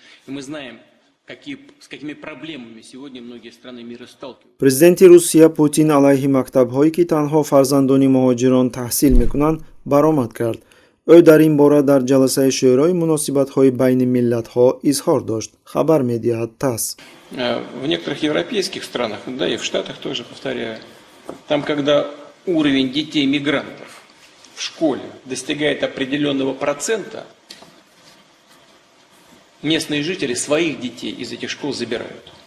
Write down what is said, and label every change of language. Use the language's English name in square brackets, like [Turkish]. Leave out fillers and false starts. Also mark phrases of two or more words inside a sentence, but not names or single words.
[Russian] Мы знаем, с какими проблемами сегодня многие страны мира сталкиваются. [Tajik] Президенти Русия Путин алайҳи мактабҳое ки танҳо фарзандони муҳоҷирон таҳсил мекунанд баромад кард. ӯ дар ин бора дар ҷаласаи шӯрои муносибатҳои байни миллатҳо изҳор дошт. Хабар медиҳад ТАСС. [Russian] В некоторых европейских странах, да и в Штатах тоже, повторяю, там, когда уровень детей-мигрантов в школе достигает определенного процента, местные жители своих детей из этих школ забирают.